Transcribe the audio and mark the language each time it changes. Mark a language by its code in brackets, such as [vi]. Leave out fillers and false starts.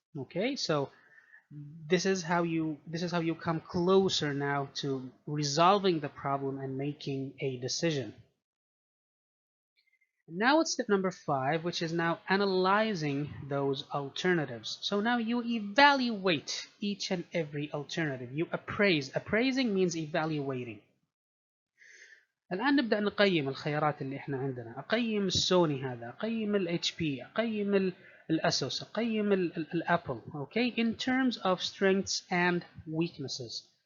[en] Okay, so this is how you come closer now to resolving the problem and making a decision. Now it's step number 5, which is now analyzing those alternatives. So now you evaluate each and every alternative. You appraise. Appraising means evaluating. [ar] الآن نبدأ نقيم الخيارات اللي احنا عندنا. أقيم السوني هذا، أقيم ال HP، أقيم الأسوس، أقيم الأبل. [en] Okay, in terms of strengths and weaknesses.